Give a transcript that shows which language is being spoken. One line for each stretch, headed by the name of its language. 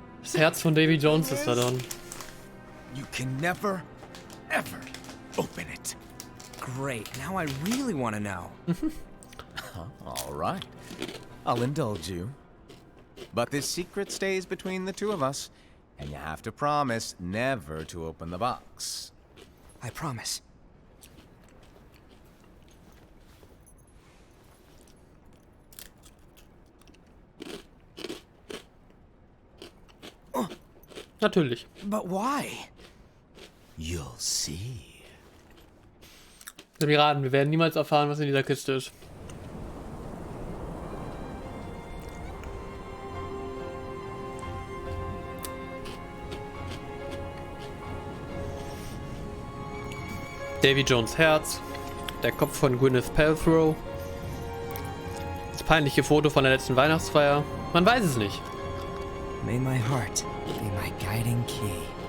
German: Das Herz von Davy Jones ist da drin.
English: you can never, ever open it. Great, now I really want to know. All right. I'll indulge you. But this secret stays between the two of us, and you have to promise never to open the box. I promise.
German: Natürlich.
English: But why? You'll see.
German: Wir raten, wir werden niemals erfahren, was in dieser Kiste ist. Davy Jones Herz, der Kopf von Gwyneth Paltrow, das peinliche Foto von der letzten Weihnachtsfeier. Man weiß es nicht.
English: May my heart be my guiding key.